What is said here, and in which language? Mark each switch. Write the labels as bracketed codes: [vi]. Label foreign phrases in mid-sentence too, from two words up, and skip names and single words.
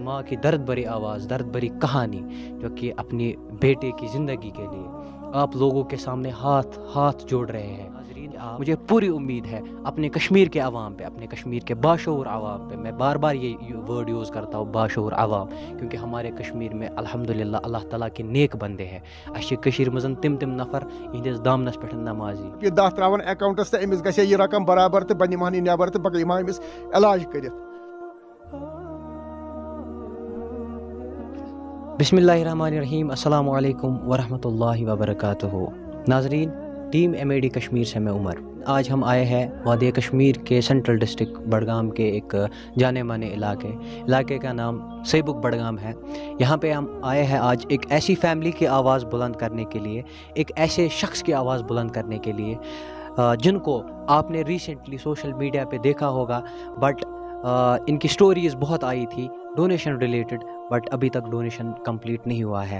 [hi] माँ की दर्द भरी आवाज़, दर्द भरी कहानी जो कि अपने बेटे की ज़िंदगी के लिए आप लोगों के सामने हाथ जोड़ रहे हैं। मुझे पूरी उम्मीद है अपने कश्मीर के अवाम पे, अपने कश्मीर के बाशऊर अवाम पे, मैं बार बार ये [en] word use [hi] करता हूँ बाशऊर अवाम, क्योंकि हमारे कश्मीर में अल्हम्दुलिल्लाह अल्लाह ताला के नेक बंदे हैं। [ks] अश कश्मीर मज़न तिम नफर इहदिस दामनस पे नमाजी ये 10 त्रावन अकाउंटस तो अमिस गसे ये रकम बराबर तो बन महनी नबर तो बक अमिस इलाज कर। [ar] بسم الله الرحمن الرحيم، السلام عليكم ورحمة الله وبركاته. [hi] नाज़रीन, टीम एमएडी कश्मीर से मैं उमर। आज हम आए हैं वादी कश्मीर के [en] central district [hi] बडगाम के एक जाने माने इलाके का नाम सैबुक बडगाम है। यहाँ पे हम आए हैं आज एक ऐसी फैमिली की आवाज़ बुलंद करने के लिए, एक ऐसे शख्स की आवाज़ बुलंद करने के लिए जिनको आपने रिसेंटली [en] social media [hi] पे देखा होगा, बट इनकी स्टोरीज़ बहुत आई थी [en] donation related, [hi] बट अभी तक डोनेशन कंप्लीट नहीं हुआ है।